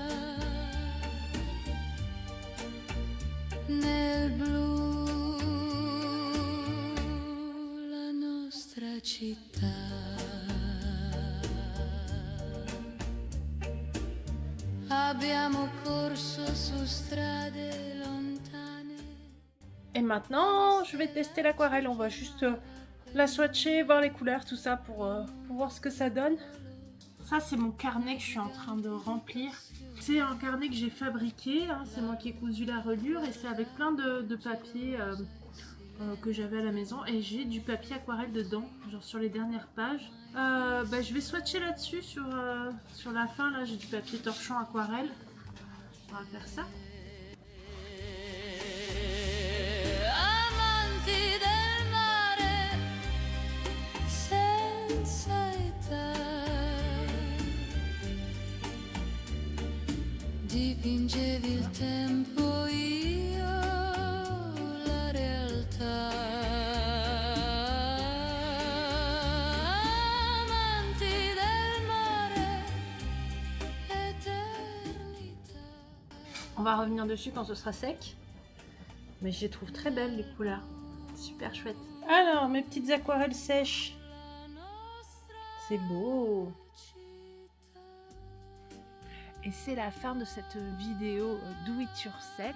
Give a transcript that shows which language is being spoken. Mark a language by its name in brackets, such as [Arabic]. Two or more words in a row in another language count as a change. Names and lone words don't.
[Italian] Nel blu la nostra città. Abbiamo corso su strade lontane. [French] Et maintenant, je vais tester l'aquarelle. On va juste la swatcher, voir les couleurs, tout ça pour voir ce que ça donne. Ça, c'est mon carnet que je suis en train de remplir. C'est un carnet que j'ai fabriqué, hein, c'est moi qui ai cousu la reliure et c'est avec plein de papier que j'avais à la maison et j'ai du papier aquarelle dedans, genre sur les dernières pages. Je vais swatcher là-dessus sur la fin, là j'ai du papier torchon aquarelle. On va faire ça. [Italian] Amanti del mare senza età, dipingevi il tempo, io la realtà. Amanti del mare, eternità. [French] On va revenir dessus quand ce sera sec. Mais je les trouve très belles les couleurs. Super chouette. Alors, mes petites aquarelles sèches. C'est beau. Et c'est la fin de cette vidéo [English] Do It Yourself.